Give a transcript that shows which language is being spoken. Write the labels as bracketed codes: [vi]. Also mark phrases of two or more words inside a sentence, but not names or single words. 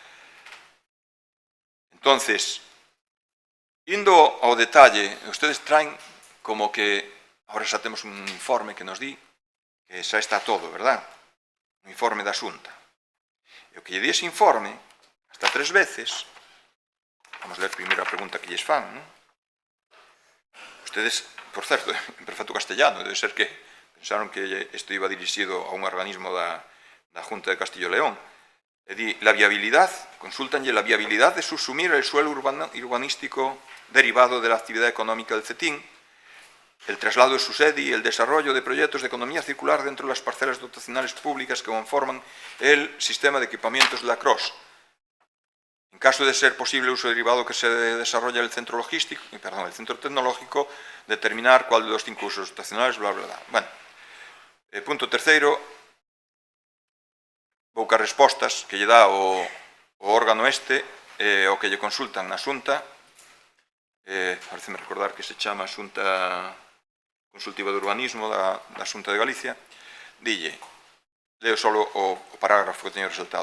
[gl] Entonces, indo ao detalle, ustedes traen como que agora xa temos un informe que nos di que xa está todo, verdad? Un informe da Xunta. E o que lle di ese informe, hasta 3 veces, vamos ler primeiro a pregunta que lles fan, non? Ustedes, por certo, en perfecto castellano, debe ser que pensaron que isto iba dirixido a un organismo da Junta de Castillo y León. E di, [es] la viabilidad, consultanlle la viabilidad de subsumir el suelo urbanístico derivado de la actividad económica del CETIN, el traslado de su sede y el desarrollo de proyectos de economía circular dentro de las parcelas dotacionales públicas que conforman el sistema de equipamientos de la CROS. En caso de ser posible el uso derivado que se desarrolla el centro tecnológico, determinar cuál de los 5 usos dotacionales, bla, bla, bla. [gl] Bueno, punto terceiro, poucas respostas que lle dá o órgano o que lle consultan na Xunta, pareceme recordar que se chama Xunta Consultiva de Urbanismo da Xunta de Galicia, dille, leo só o parágrafo que teño resultado.